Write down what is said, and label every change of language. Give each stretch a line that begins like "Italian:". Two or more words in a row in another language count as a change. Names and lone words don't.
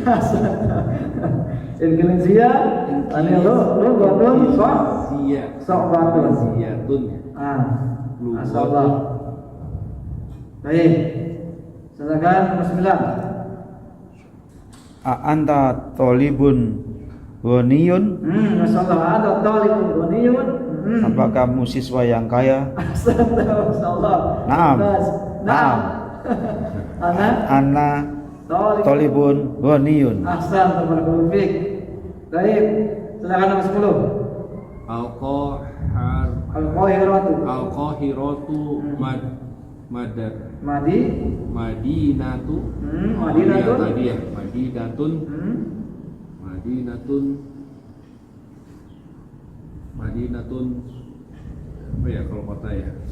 Arabic: الإنجليزية لغة صعبة.
Indonesian: Masyaallah. Baik. Silakan nomor 9.
Arabic: أنت طالب غني.
Indonesian: Masyaallah, ada
Arabic: طالب غني.
Indonesian: Apakah kamu siswa yang kaya? Masyaallah.
Arabic: نعم. أنا طالب غني. أحسن، بارك الله فيك.
Indonesian: Baik. Silakan nomor 10.
Arabic: القاهرة مدينة
Indonesian: apa ya kalau kota ya?